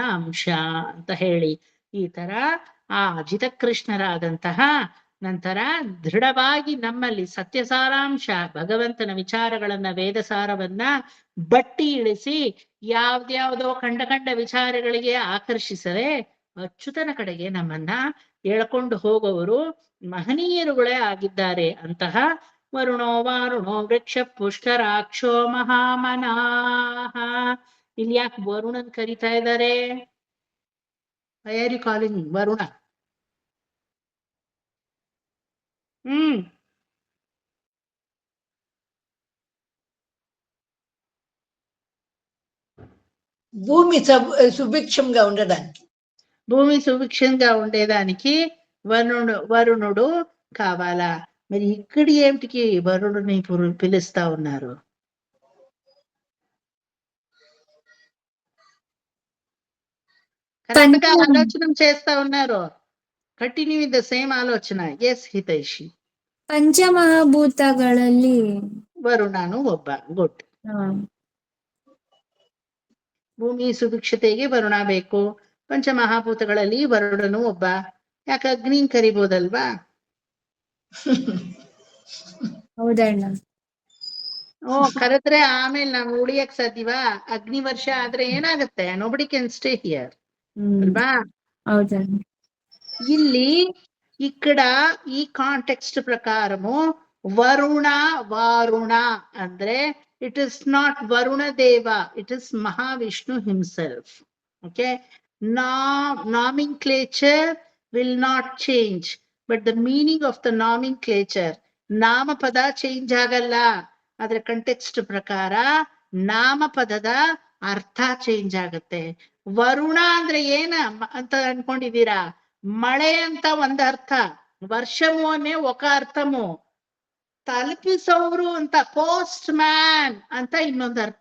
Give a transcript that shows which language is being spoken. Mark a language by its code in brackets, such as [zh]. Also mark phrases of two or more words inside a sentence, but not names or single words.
[kn] ಅಂಶ ಅಂತ ಹೇಳಿ ಈ ತರ ಆ ಜಿತಕೃಷ್ಣರಾದಂತಹ ನಂತರ ದೃಢವಾಗಿ ನಮ್ಮಲ್ಲಿ ಸತ್ಯಸಾರಾಂಶ ಭಗವಂತನ ವಿಚಾರಗಳನ್ನ, ವೇದಸಾರವನ್ನ ಬಟ್ಟಿ ಇಳಿಸಿ ಯಾವ್ದ್ಯಾವ್ದೋ ಕಂಡ ವಿಚಾರಗಳಿಗೆ ಆಕರ್ಷಿಸದೆ ಅಚ್ಯುತನ ಕಡೆಗೆ ನಮ್ಮನ್ನ ಎಳ್ಕೊಂಡು ಹೋಗುವವರು ಮಹನೀಯರುಗಳೇ ಆಗಿದ್ದಾರೆ. [sa] ಅಂತಹ ವರುಣೋ ವಾರುಣೋ ವೃಕ್ಷ ಪುಷ್ಕರಾಕ್ಷೋ ಮಹಾಮನಾಹ. [kn] ಇಲ್ಲಿ ಯಾಕೆ ವರುಣನ್ ಕರಿತಾ ಇದ್ದಾರೆ? [en] why are you calling Varuna? [te] భూమి సుభిక్షంగా ఉండడానికి. భూమి సుభిక్షంగా ఉండేదానికి వరుణుడు కావాలా? మరి ఇక్కడ ఏమిటికి వరుణుని పిలుస్తా ఉన్నారు? కరెక్ట్ గా ఆలోచన చేస్తా ఉన్నారు. [en] continue with the same ಆಲೋಚನಾ. ಎಸ್ ಹಿತೈಷಿ. [kn] ಪಂಚಮಹಾಭೂತಗಳಲ್ಲಿ ವರುಣನು ಒಬ್ಬ. ಗುಡ್. ಭೂಮಿ ಸುಭಿಕ್ಷತೆಗೆ ವರುಣ ಬೇಕು. ಪಂಚಮಹಾಭೂತಗಳಲ್ಲಿ ವರುಣನು ಒಬ್ಬ. ಯಾಕೆ ಅಗ್ನಿನ್ ಕರಿಬೋದಲ್ವಾ? ಹೌದಣ್ಣ. ಕರೆದ್ರೆ ಆಮೇಲೆ ನಾವು ಉಳಿಯಕ್ ಸಾಧ್ಯವಾ? ಅಗ್ನಿ ವರ್ಷ ಆದ್ರೆ ಏನಾಗುತ್ತೆ? [en] nobody can stay here [kn] ಅಲ್ವಾ? ಹೌದಣ್ಣ. [te] ಇಲ್ಲಿ ఇక్కడ ఈ కాంటెక్స్ట్ ప్రకారము వరుణ వారుణ ಅಂದ್ರೆ [en] it is not [te] వరుణ దేవ, [en] it is [te] మహావిష్ణు హిమ్సెల్ఫ్. [en] okay, nomenclature will not change, but the meaning of the nomenclature, [kn] ನಾಮಪದ ಚೇಂಜ್ ಆಗಲ್ಲ. ಅದ್ರ ಕಂಟೆಕ್ಸ್ಟ್ ಪ್ರಕಾರ ನಾಮಪದದ ಅರ್ಥ ಚೇಂಜ್ ಆಗತ್ತೆ. ವರುಣ ಅಂದ್ರೆ ಏನ ಅಂತ ಅನ್ಕೊಂಡಿದೀರಾ? ಮಳೆ ಅಂತ ಒಂದ್ ಅರ್ಥ, [te] వర్షము అన్నే ఒక అర్థము, [kn] ತಲುಪಿಸೋರು ಅಂತ [en] post man [kn] ಅಂತ ಇನ್ನೊಂದು ಅರ್ಥ.